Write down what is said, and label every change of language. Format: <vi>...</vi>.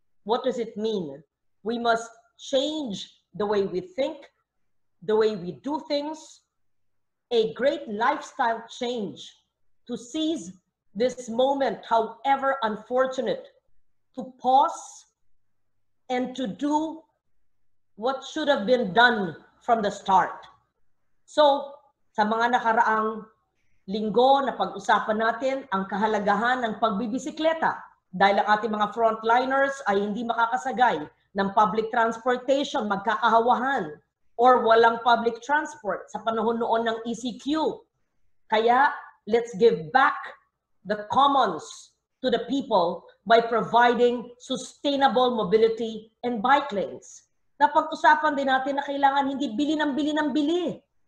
<en>What does it mean? We must change the way we think, the way we do things, a great lifestyle change to seize this moment, however unfortunate, to pause and to do what should have been done from the start.</en> <tl>So, sa mga nakaraang linggo na pag-usapan natin ang kahalagahan ng pagbibisikleta dahil ang ating mga frontliners ay hindi makakasagay ng public transportation, magkakahawahan, or walang public transport sa panahon noon ng ECQ. Kaya,</tl> <en>let's give back the commons to the people by providing sustainable mobility and bike lanes.</en> <tl>Napag-usapan din natin na kailangan hindi bili ng bili.</tl>